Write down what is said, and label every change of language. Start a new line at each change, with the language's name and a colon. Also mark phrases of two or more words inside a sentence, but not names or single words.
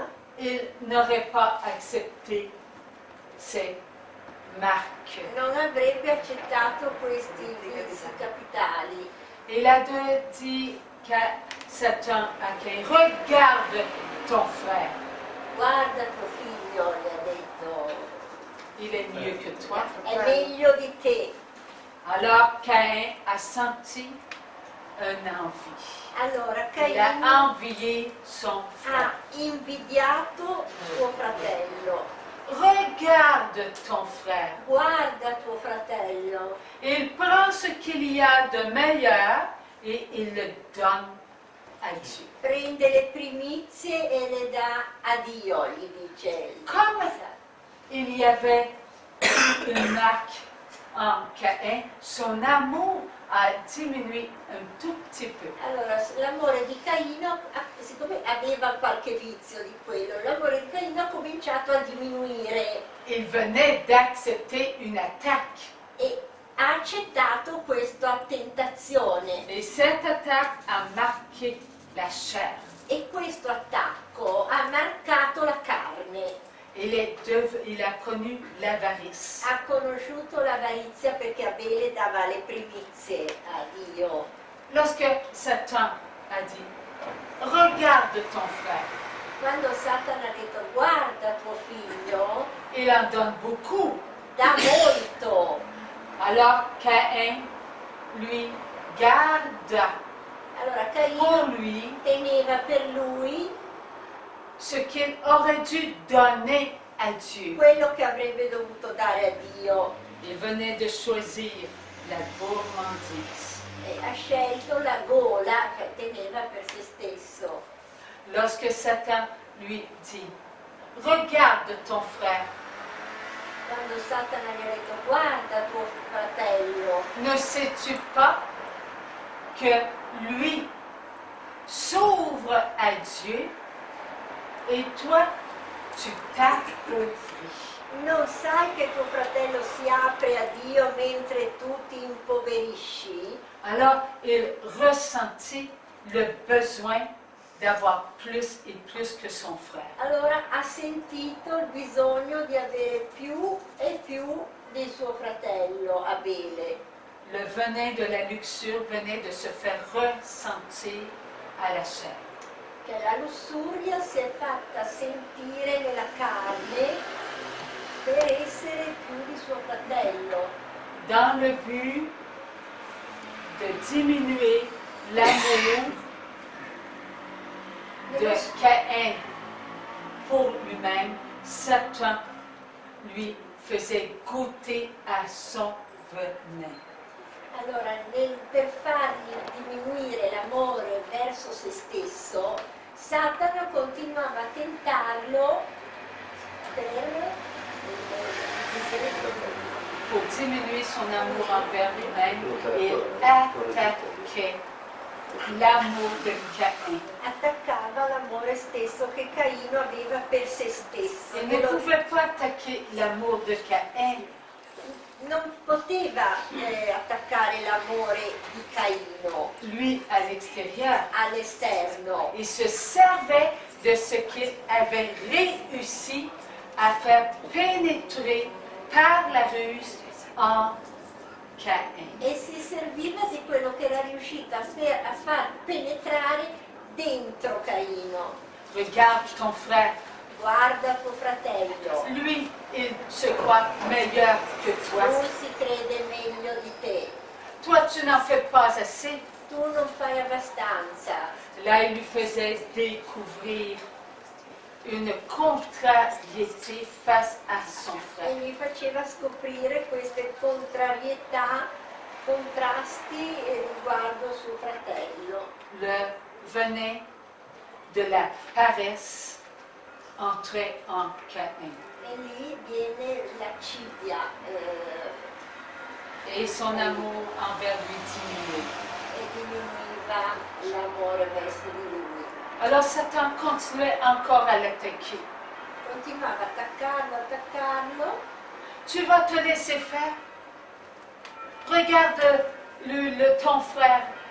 French: il n'aurait pas accepté ces marques.
Italian: non avrebbe accettato questi vizi capitali.
French: Il a dit qu'à Satan, à Caïn, regarde ton frère,
Italian: Guarda tuo figlio, le ha detto,
French: il est mieux que toi.
Italian: è meglio di te.
French: Alors Caïn a senti une envie.
Italian: Allora
French: Il a
Italian: Caino
French: envié son
Italian: ha
French: frère.
Italian: invidiato suo fratello.
French: Regarde ton frère.
Italian: Guarda tuo fratello.
French: Il prend ce qu'il y a de meilleur et il le donne à Dieu.
Italian: Prende le primizie e le dà a Dio, gli dice.
French: Come il y avait une marque en Caïn, son amour a diminué un tout petit peu.
Italian: Allora, l'amore di Caino, siccome aveva qualche vizio di quello, l'amore di Caino ha cominciato a diminuire
French: Il venait d'accepter une attaque.
Italian: e ha accettato questa tentazione.
French: Et cette attaque a marqué la chair.
Italian: E questo attacco ha marcato la carne.
French: Il a connu l'avarice.
Italian: Ha conosciuto l'avarizia perché Abele dava le primizie a Dio.
French: Lorsque Satan a dit, regarde ton frère,
Italian: Quando Satana ha detto guarda tuo figlio,
French: il en donne beaucoup.
Italian: dà molto.
French: Alors Caïn lui garda
Italian: Allora
French: pour
Italian: Caino
French: lui
Italian: teneva per lui
French: ce qu'il aurait dû donner à Dieu.
Italian: quello che avrebbe dovuto dare a Dio.
French: Il venait de choisir la gourmandise.
Italian: E ha scelto la gola che teneva per se stesso.
French: Lorsque Satan lui dit, regarde ton frère,
Italian: Quando Satana gli ha detto guarda tuo fratello,
French: ne sais-tu pas que lui s'ouvre à Dieu et toi, tu t'appauvris.
Italian: non sai che tuo fratello si apre a Dio mentre tu ti impoverisci?
French: Alors, il ressentit le besoin d'avoir plus et plus que son frère.
Italian: Allora ha sentito il bisogno di avere più e più di suo fratello Abele.
French: le venin de la luxure venait de se faire ressentir à la chair.
Italian: Che la lussuria si è fatta sentire nella carne per essere più di suo fratello,
French: Dans le but de diminuer l'amour de Caïn pour lui-même, Satan lui faisait goûter à son venin.
Italian: Allora, per fargli diminuire l'amore verso se stesso, Satana continuava a tentarlo
French: Pour diminuer son amour envers lui-même, il attaquait l'amour de Caïn.
Italian: attaccava l'amore stesso che Caino aveva per se stesso.
French: Il ne pouvait pas attaquer l'amour de Caïn.
Italian: Non poteva attaccare l'amore di Caino
French: Lui, à l'extérieur,
Italian: all'esterno.
French: il se servait de ce qu'il avait réussi à faire pénétrer par la ruse en Caïn.
Italian: E si serviva di quello che era riuscito a far penetrare dentro Caino.
French: Regarde ton frère.
Italian: Guarda tuo fratello,
French: Lui, il se croit meilleur que toi.
Italian: lui si crede meglio di te,
French: Toi, tu n'en fais pas assez.
Italian: tu non fai abbastanza.
French: Là, il lui faisait découvrir une contrariété face à son
Italian: E
French: frère.
Italian: gli faceva scoprire queste contrarietà, contrasti riguardo suo fratello.
French: Le venin de la paresse entrait en Caïn.
Italian: E lì viene l'accidia
French: Et son amour envers lui diminuait.
Italian: e diminuiva l'amore verso di lui.
French: Alors Satan continuait encore à l'attaquer.
Italian: Continuava a attaccarlo.
French: Tu vas te laisser faire. Regarde ton frère.